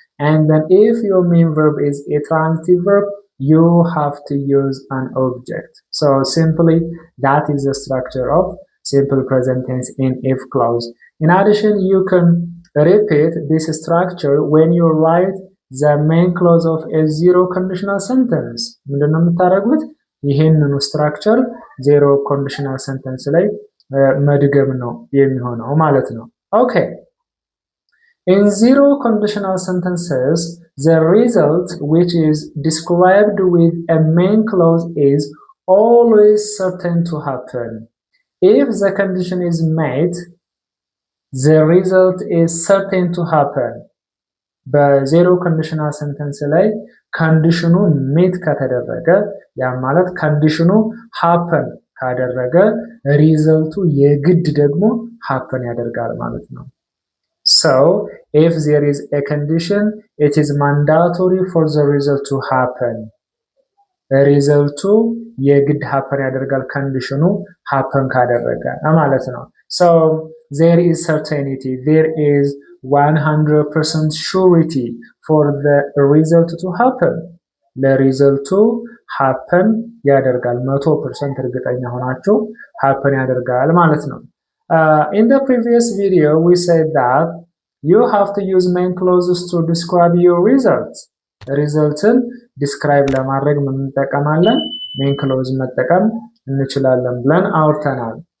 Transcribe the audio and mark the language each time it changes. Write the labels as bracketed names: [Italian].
[English] And then if your main verb is a transitive verb, you have to use an object. So simply, that is the structure of simple present tense in if clause. In addition, you can repeat this structure when you write the main clause of a zero conditional sentence. [Amharic] ምንድነው የምታደርጉት? ይሄንኑ ስትራክቸር ዜሮ ኮንዲሽናል ሰንተንስ ላይ መድገም ነው የሚሆነው ማለት ነው። Okay. [English] In zero conditional sentences, the result which is described with a main clause is always certain to happen. If the condition is met, the result is certain to happen. [Amharic] በዜሮ ኮንዲሽናል ሰንተንስ ላይ ኮንዲሽኑ ሜት ከተደረገ ያ ማለት ኮንዲሽኑ ሃፐን ካደረገ ሪዘልቱ የግድ ደግሞ ሃፐን ያደርጋል ማለት ነው። [English] So if there is a condition, it is mandatory for the result to happen. [Amharic] ሪዘልቱ የግድ ሃፐን ያደርጋል ኮንዲሽኑ ሃፐን ካደረገ ማለት ነው። [English] So there is certainty, there is 100% surety for the result to happen [Amharic] ለሪዘልቱ happen ያደርጋል 100% እርግጠኛ ሆናችሁ happen ያደርጋል ማለት ነው [English] in the previous video we said that you have to use main clauses to describe your results [Amharic] resulትን describe ለማድረግ ምን እንጠቀማለን main clause መጠቀም እንችላለን ብለን አውርተናል